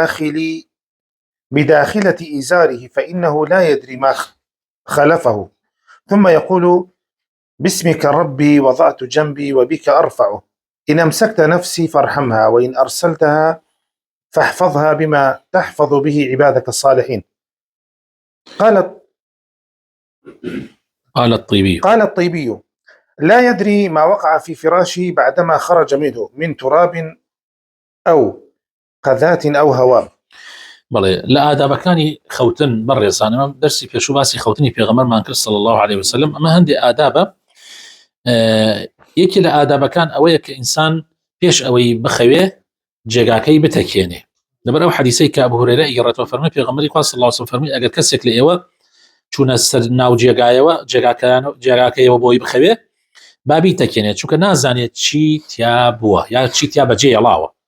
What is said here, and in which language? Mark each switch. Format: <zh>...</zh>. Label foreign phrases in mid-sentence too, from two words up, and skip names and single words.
<ar>بداخلة إزاره، فإنه لا يدري ما خلفه، ثم يقول: باسمك ربي وضعت جنبي وبك أرفعه، إن أمسكت نفسي فارحمها، وإن أرسلتها فاحفظها بما تحفظ به عبادك الصالحين. قال الطيبي: لا يدري ما وقع في فراشه بعدما خرج منه من تراب أو قذات أو هواء.</ar> <ckb>بەڵێ لە ئادابەکانی خەوتن بەڕێزانەوە دەرسی پێشوو باسی خەوتنی پێغەمبەرمان کرد</ckb> <ar>صلی الله عليه وسلم.</ar> <ckb>ئەمە هەندێک ئادابە. یەکی لە ئادابەکان ئەوەیە کە ئینسان پێش ئەوەی بخەوێ جێگاکەی بتەکێنێ. لەبەر ئەو حەدیسەی کە ئەبو هورەیرە ئیگەڕێتەوە فەرمووی پێغەمبەری خوا</ckb> <ar>صلی الله عليه وسلم</ar> <ckb>فەرمووی ئەگەر کەسێک لە ئێوە چوونە سەر ناو جێگاکەیەوە بۆی بخەوێ بابی تەکێنێت، چونکە نازانێت چی تیا بووە یا چی تیا بەجێ هێڵاوە.</ckb>